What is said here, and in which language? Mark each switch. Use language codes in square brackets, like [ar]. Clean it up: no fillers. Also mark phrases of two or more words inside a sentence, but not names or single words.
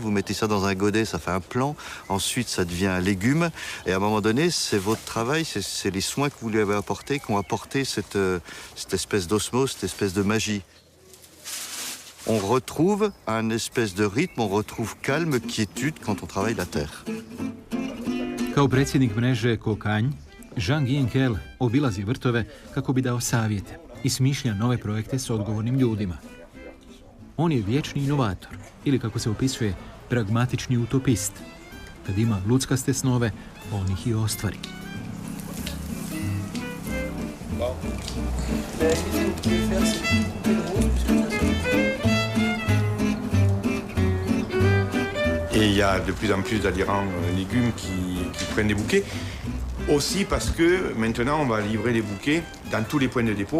[fr] Vous mettez ça dans un godet, ça fait un plant. Ensuite, ça devient un légume. Et à un moment donné, c'est votre travail, c'est les soins que vous lui avez apportés qui ont apporté cette espèce d'osmose, cette espèce de magie. On retrouve un espèce de rythme, on retrouve calme, quiétude quand on travaille la terre. [hr] Kao predsjednik mreže Kokanj, Jean Guyenkel obilazi vrtove kako bi dao savjete i smišlja nove projekte s odgovornim ljudima. On je vječni inovator, ili kako se opisuje, pragmatični utopist. Kad ima luckaste snove, on ih i ostvari. [fr] Et il y a de plus en plus d'adhérents légumes qui prennent des bouquets. Aussi parce que maintenant, on va livrer des bouquets dans tous les points de dépôt.